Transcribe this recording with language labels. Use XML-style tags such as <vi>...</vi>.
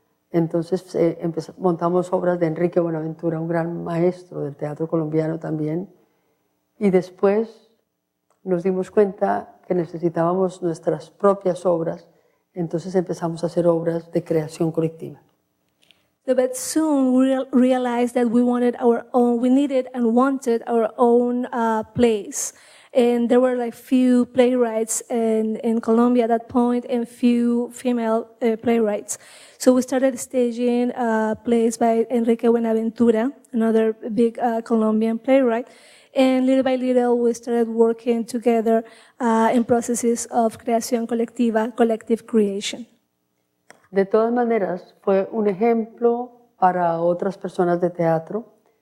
<es>Entonces montamos obras de Enrique Buenaventura, un gran maestro del teatro colombiano también. Y después nos dimos cuenta que necesitábamos nuestras propias obras, entonces empezamos a hacer obras de creación colectiva.</es> <en>But soon we realized that we needed and wanted our own place. And there were like few playwrights in Colombia at that point and few female playwrights. So we started staging plays by Enrique Buenaventura, another big Colombian playwright. And little by little, we started working together in processes of</en> <es>creación colectiva,</es> <en>collective creation.</en> <es>De todas maneras, fue un ejemplo para otras personas de teatro.</es>